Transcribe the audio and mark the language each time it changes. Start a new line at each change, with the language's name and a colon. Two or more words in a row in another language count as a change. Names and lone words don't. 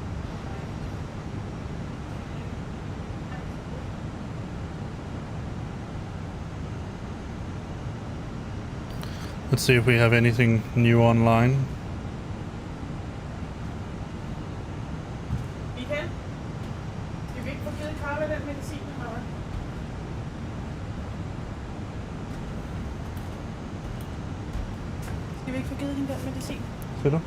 English: Let's see if we have anything new online. Michael?
Danish: Skal vi ikke få givet Carla den medicin, eller hvad? Skal vi ikke få givet hende den medicin? Ser du?